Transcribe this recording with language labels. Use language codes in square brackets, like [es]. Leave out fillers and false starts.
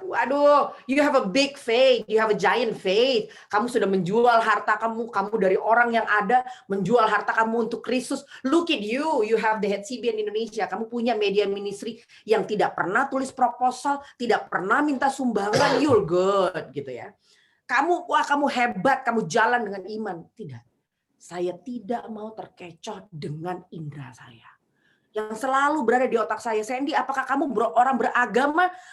[en] Waduh, you have a big faith, you have a giant faith. [id] Kamu sudah menjual harta kamu dari orang yang ada, menjual harta kamu untuk Kristus. [en] Look at you, you have the HCBN Indonesia. [id] Kamu punya media ministry yang tidak pernah tulis proposal, tidak pernah minta sumbangan, [en] you're good [id] gitu ya. Kamu hebat, kamu jalan dengan iman. Tidak, saya tidak mau terkecoh dengan indera saya. Yang selalu berada di otak saya, Sandy, apakah kamu orang beragama?